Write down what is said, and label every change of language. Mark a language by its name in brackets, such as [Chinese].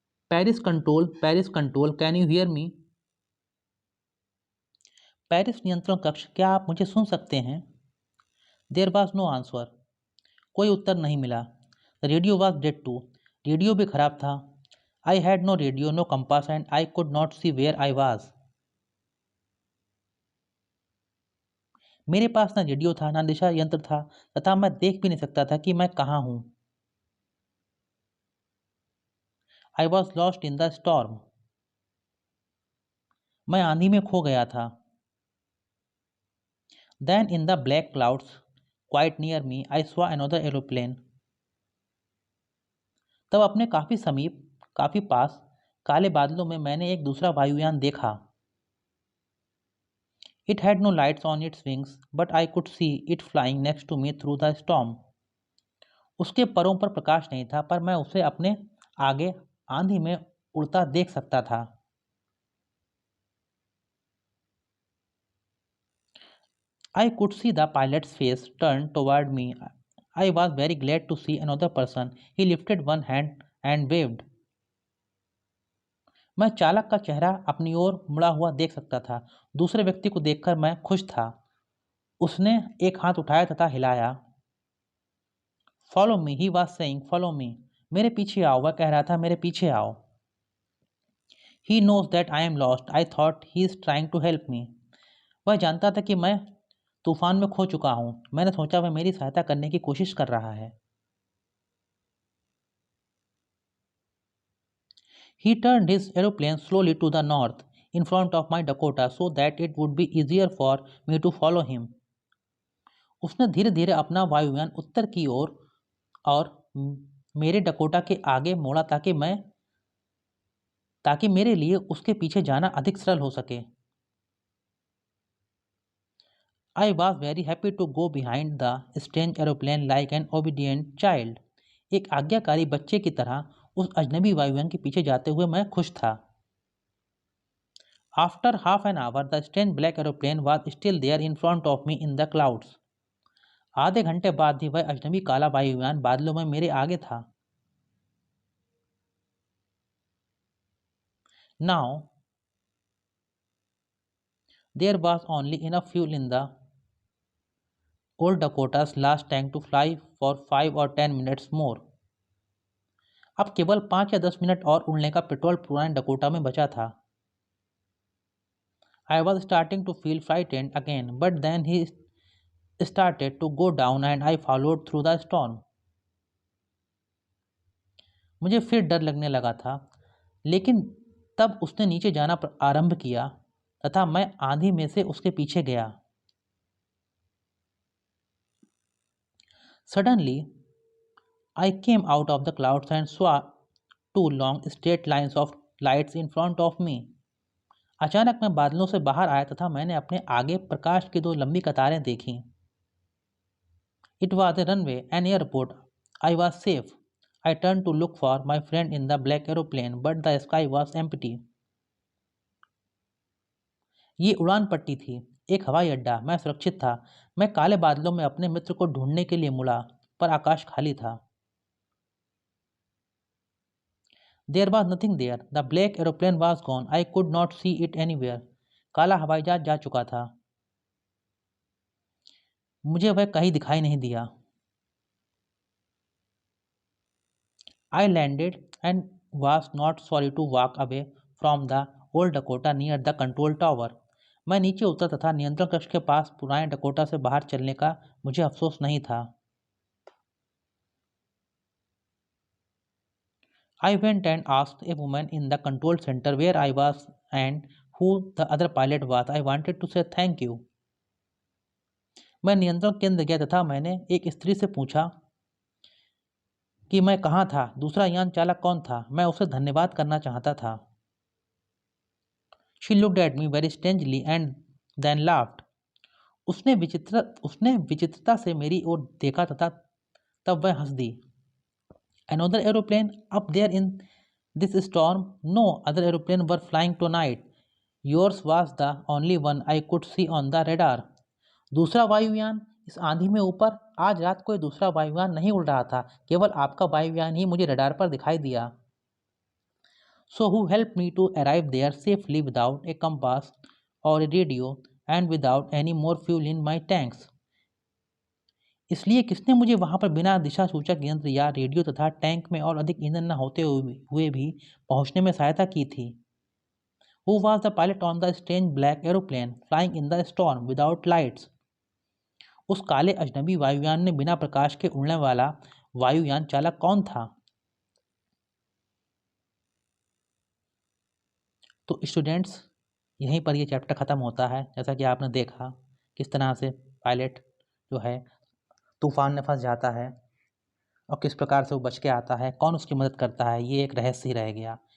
[English] Paris control, can you hear me? [Hindi] Paris नियंत्रण कक्ष, क्या आप मुझे सुन सकते हैं? [English] There was no answer. [Hindi] कोई उत्तर नहीं मिला. [English] The radio was dead too. [Hindi] Radio भी खराब था. [English] I had no radio, no compass and I could not see where I was. [Hindi] मेरे पास ना रेडियो था, ना दिशा यंत्र था तथा मैं देख भी नहीं सकता था कि मैं कहाँ हूँ. [English] I was lost in the storm. [Hindi] मैं आंधी में खो गया था. [English] Then in the black clouds, quite near me, I saw another aeroplane. [Hindi] तब अपने काफी पास काले बादलों में मैंने एक दूसरा वायुयान देखा. [English] It had no lights on its wings, but I could see it flying next to me through the storm. [Hindi] उसके परों पर प्रकाश नहीं था, पर मैं उसे अपने आगे आंधी में उड़ता देख सकता था. [English] I could see the pilot's face turn toward me. I was very glad to see another person. He lifted one hand and waved. [Hindi] मैं चालक का चेहरा अपनी ओर मुड़ा हुआ देख सकता था. दूसरे व्यक्ति को देखकर मैं खुश था. उसने एक हाथ उठाया तथा हिलाया. [English] Follow me, he was saying. Follow me. [Hindi] मेरे पीछे आओ, वह कह रहा था, मेरे पीछे आओ. [English] He knows that I am lost. I thought he is trying to help me. [Hindi] वह जानता था कि मैं तूफान में खो चुका हूं. मैंने सोचा वह मेरी सहायता करने की कोशिश कर रहा है. [English] He turned his aeroplane slowly to the north in front of my Dakota so that it would be easier for me to follow him. [Hindi] उसने धीरे धीरे अपना वायुयान उत्तर की ओर और मेरे डकोटा के आगे मोड़ा ताकि मेरे लिए उसके पीछे जाना अधिक सरल हो सके. [English] I was very happy to go behind the strange aeroplane like an obedient child. [Hindi] एक आज्ञाकारी बच्चे की तरह उस अजनबी वायुयान के पीछे जाते हुए मैं खुश था. [English] After half an hour, the strange black aeroplane was still there in front of me in the clouds. [Hindi] आधे घंटे बाद भी वह अजनबी काला वायुयान बादलों में मेरे आगे था. [English] Now, there was only enough fuel in the old Dakota's last tank to fly for 5 or 10 minutes more. [Hindi] अब केवल 5 या 10 मिनट और उड़ने का पेट्रोल पुराने डकोटा में बचा था. [English] I was starting to feel frightened again, but then he started to go down and I followed through the storm. [Hindi] मुझे फिर डर लगने लगा था, लेकिन तब उसने नीचे जाना आरंभ किया तथा मैं आंधी में से उसके पीछे गया. [English] Suddenly, I came out of the clouds and saw 2 long straight lines of lights in front of me. [Hindi] अचानक मैं बादलों से बाहर आया तथा मैंने अपने आगे प्रकाश की 2 लंबी कतारें देखीं. [English] It was a runway, an airport. I was safe. I turned to look for my friend in the black aeroplane, but the sky was empty. [Hindi] ये उड़ान पट्टी थी, एक हवाई अड्डा. मैं सुरक्षित था. मैं काले बादलों में अपने मित्र को ढूंढने के लिए मुड़ा, पर आकाश खाली था. [English] There was nothing there. The black aeroplane was gone. I could not see it anywhere. [Hindi] काला हवाई जहाज जा चुका था. मुझे वह कहीं दिखाई नहीं दिया. [English] I landed and was not sorry to walk away from the old Dakota near the control tower. [Hindi] मैं नीचे उतरा तथा नियंत्रण कक्ष के पास पुराने डकोटा से बाहर चलने का मुझे अफसोस नहीं था। [English] I went and asked a woman in the control center where I was and who the other pilot was. I wanted to say thank you. [Hindi] मैं नियंत्रण केंद्र गया तथा मैंने एक स्त्री से पूछा कि मैं कहाँ था, दूसरा यान चालक कौन था। मैं उसे धन्यवाद करना चाहता था। [English] She looked at me very strangely and then laughed. [Hindi] उसने विचित्रता से मेरी ओर देखा तथा तब वह हंस दी। [English] Another aeroplane up there in this storm? No other aeroplane were flying tonight. Yours was the only one I could see on the radar. [Hindi] दूसरा वायुयान इस आंधी में ऊपर? आज रात कोई दूसरा वायुयान नहीं उड़ रहा था, केवल आपका वायुयान ही मुझे रडार पर दिखाई दिया। [English] So who helped me to arrive there safely without a compass or a radio and without any more fuel in my tanks? [Hindi] इसलिए किसने मुझे वहां पर बिना दिशा सूचक यंत्र या रेडियो तथा टैंक में और अधिक ईंधन न होते हुए भी पहुंचने में सहायता की थी? [English] Who was the pilot on the strange black aeroplane flying in the storm without lights? [Hindi] उस काले अजनबी वायुयान में बिना प्रकाश के उड़ने वाला वायुयान चालक कौन था? तो स्टूडेंट्स, यहीं पर ये चैप्टर ख़त्म होता है। जैसा कि आपने देखा किस तरह से पायलट जो है तूफान में फंस जाता है और किस प्रकार से वो बच के आता है, कौन उसकी मदद करता है, ये एक रहस्य ही रह गया।